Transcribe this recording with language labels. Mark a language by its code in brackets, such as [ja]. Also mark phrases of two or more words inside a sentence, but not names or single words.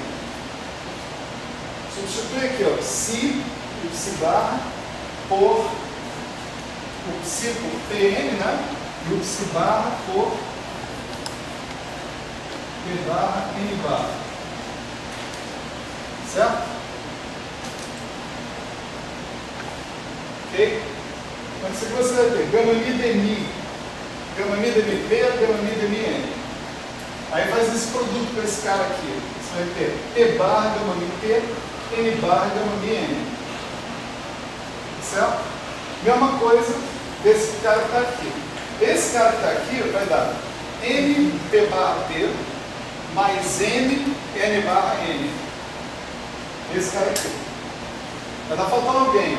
[pt] Substitui aqui, ó, psi, o psi barra, por o psi por Pn, né? E o psi barra por P barra N barra. Certo? Ok? Então, isso aqui você vai ter gama mi dmi, gama mi dmi P, gama mi dmi N. Aí faz esse produto com esse cara aqui. Você vai ter P barra gama mi P, N barra gama mi N. Certo? Mesma coisa desse cara que está aqui. Esse cara que está aqui vai dar N P barra P mais N barra N. Esse cara aqui. Vai estar faltando alguém.